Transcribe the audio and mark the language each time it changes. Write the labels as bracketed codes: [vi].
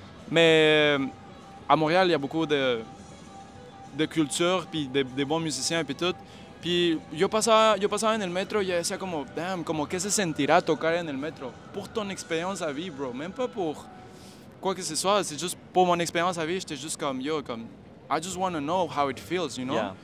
[fr] Mais à Montréal, il y a beaucoup de culture, puis de bons musiciens, puis tout. [es] Puis yo pasaba en el metro y decía como, damn, como que se sentirá tocar en el metro. [fr] Pour ton expérience à vie, bro. Même pas pour quoi que ce soit, c'est juste pour mon expérience à vie, j'étais juste comme, yo, comme, [en] I just want to know how it feels, you know?